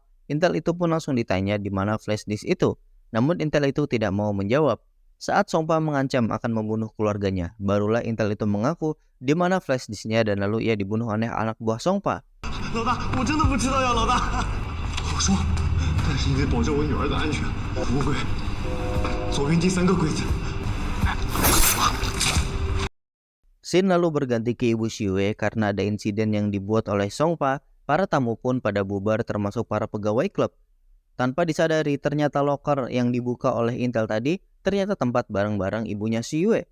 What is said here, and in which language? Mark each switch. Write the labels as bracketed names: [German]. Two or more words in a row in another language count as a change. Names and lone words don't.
[Indonesian] Intel itu pun langsung ditanya di mana flash disk itu. Namun Intel itu tidak mau menjawab. Saat Songpa mengancam akan membunuh keluarganya, barulah Intel itu mengaku di mana flash disknya dan lalu ia dibunuh oleh anak buah Songpa. [Chinese] 是你得保证我女儿的安全。乌龟，左边第3个柜子。 [Indonesian] Shin lalu berganti ke Ibu Xiue karena ada insiden yang dibuat oleh Songpa. Para tamu pun pada bubar termasuk para pegawai klub. Tanpa disadari ternyata loker yang dibuka oleh Intel tadi ternyata tempat barang-barang ibunya Xiue.